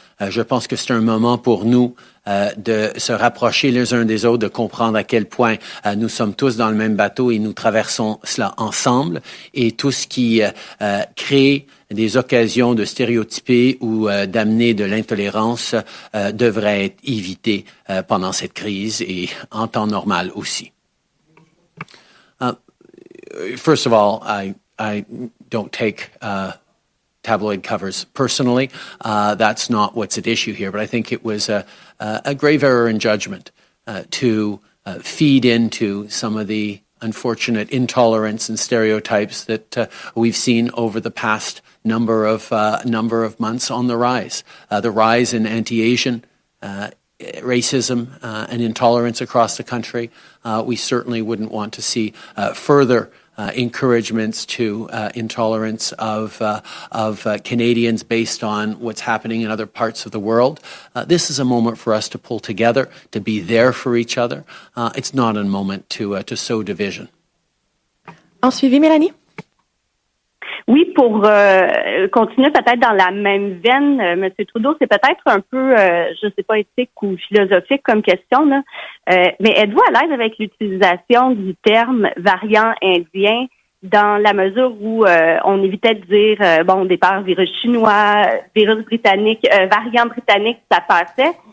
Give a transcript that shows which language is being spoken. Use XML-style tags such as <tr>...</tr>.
<fr>Je pense que c'est un moment pour nous de se rapprocher les uns des autres, de comprendre à quel point nous sommes tous dans le même bateau et nous traversons cela ensemble. Et tout ce qui crée des occasions de stéréotyper ou d'amener de l'intolérance devrait être évité pendant cette crise et en temps normal aussi.</fr> <en>First of all, I don't take tabloid covers personally. That's not what's at issue here, but I think it was a grave error in judgment to feed into some of the unfortunate intolerance and stereotypes that we've seen over the past number of months on the rise. The rise in anti-Asian racism and intolerance across the country. We certainly wouldn't want to see further encouragements to intolerance of Canadians based on what's happening in other parts of the world. This is a moment for us to pull together, to be there for each other. It's not a moment to sow division.</en> <fr>En suivi, Mélanie? Oui, pour continuer peut-être dans la même veine, M. Trudeau, c'est peut-être un peu, je sais pas, éthique ou philosophique comme question, là. Mais êtes-vous à l'aise avec l'utilisation du terme variant indien dans la mesure où on évitait de dire, bon, au départ, virus chinois, virus britannique, variant britannique, ça passait.</fr>